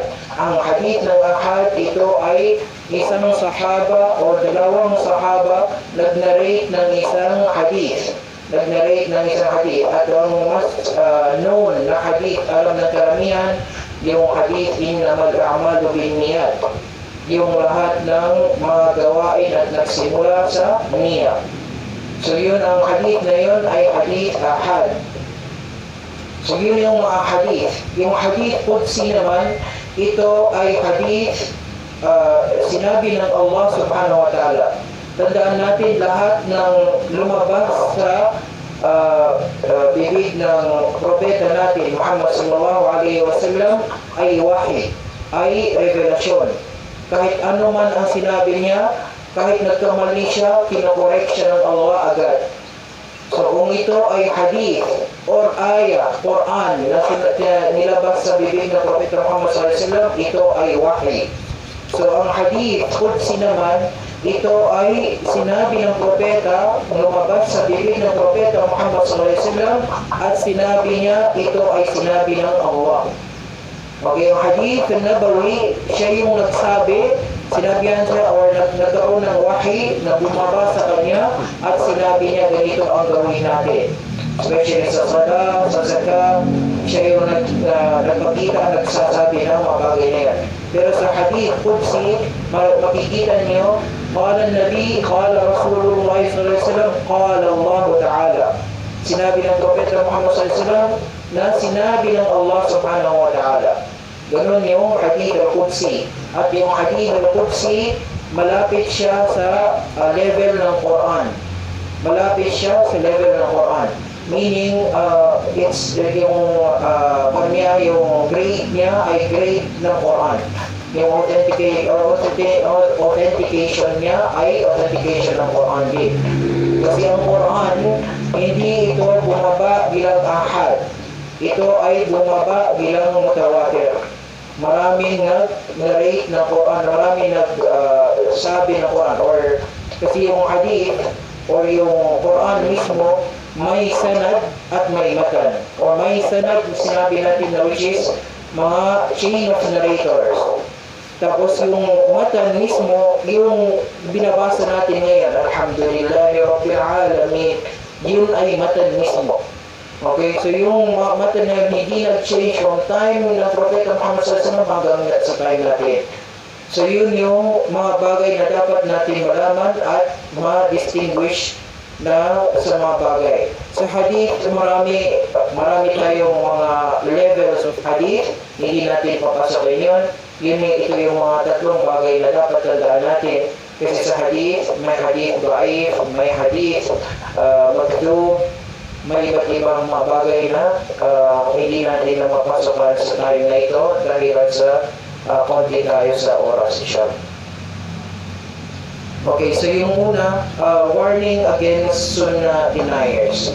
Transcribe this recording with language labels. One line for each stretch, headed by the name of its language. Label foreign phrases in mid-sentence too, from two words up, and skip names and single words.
Filipino: Ang hadith ng ahad, ito ay isang sahaba o dalawang sahaba nag-narrate ng isang hadith. Nag-narrate ng isang hadith. At ang mas known na hadith, alam ng karamihan, yung hadith
Arabic: إنما الأعمال بالنيات.
Filipino: Yung lahat ng mga gawain at nagsimula sa niya. So yun, ang hadith na yun ay
Arabic: حديث آحاد.
Filipino: So yun yung mga hadith. Yung
Arabic: حديث قدسي
Filipino: naman, ito ay hadith sinabi ng Allah
Arabic: سبحانه وتعالى.
Filipino: Tandaan natin, lahat ng lumabas sa bibig ng propeta natin Muhammad
Arabic: صلى الله عليه وسلم
Filipino: ay wahi, ay revelasyon. Kahit ano man ang sinabi niya, kahit nagkamali siya, kinokorek siya ng Allah agad. So kung ito ay hadith or ayah, Quran na nilabas sa bibig ng Propeta Muhammad
Arabic: صلى الله عليه وسلم,
Filipino: ito ay wahi. So ang
Arabic: حديث قدسي
Filipino: naman, ito ay sinabi ng propeta, lumabas sa bibig ng Propeta Muhammad
Arabic: صلى الله عليه وسلم,
Filipino: at sinabi niya, ito ay sinabi ng Allah. Okay, yung
Arabic: حديث نبوي,
Filipino: siya yung nagsabi, sinabihan siya or nagkaroon ng wahi na bumaba sa kanya at sinabi niya ganito ang gawin natin. Especially sa salah, sa zakah, siya yung nagpakita, nagsasabi ng mga bagay na yan. Pero sa hadith qudsi, makikita niyo,
Arabic: قال النبي، قال رسول الله صلى الله عليه وسلم، قال الله تعالى.
Filipino: Sinabi ng Propeta Muhammad
Arabic: صلى الله عليه وسلم
Filipino: na sinabi ng Allah
Arabic: سبحانه وتعالى.
Filipino: Ganun yung
Arabic: الحديث القدسي.
Filipino: At yung
Arabic: الحديث القدسي,
Filipino: malapit siya sa level ng Quran. Malapit siya sa level ng Quran.
English: Meaning, it's
Filipino: yung yung grade niya ay grade ng Quran. Yung authentication niya ay authentication ng Quran din. Kasi ang Quran, hindi ito bumaba bilang ahad. Ito ay bumaba bilang mutawatir. Maraming nag-narrate ng Quran, maraming nag-sabi ng Quran. Or, kasi yung hadith, or yung Quran mismo, may sanad at may matan. Or may sanad, sinabi natin na
English: which is
Filipino: mga
English: chain of narrators.
Filipino: Tapos yung matan mismo, yung binabasa natin ngayon,
Arabic: الحمد لله رب العالمين,
Filipino: yun ay matan mismo. Okay, so yung matan na hindi nag-change
English: from time
Filipino: ng Propeta Muhammad
Arabic: صلى الله عليه وسلم
Filipino: hanggang sa time natin. So yun yung mga bagay na dapat natin malaman at ma-distinguish na sa mga bagay. Sa hadith, marami tayong mga
English: levels of hadith,
Filipino: hindi natin papasakin yun. Ito yung mga tatlong bagay na dapat tandaan natin. Kasi sa hadith, may
Arabic: حديث ضعيف,
Filipino: may hadith magdum, may iba't ibang mga bagay na hindi natin na mapasokan sa time na ito dahil sa konti tayo sa oras siya. Okay, so yung una,
English: warning against sunnah deniers.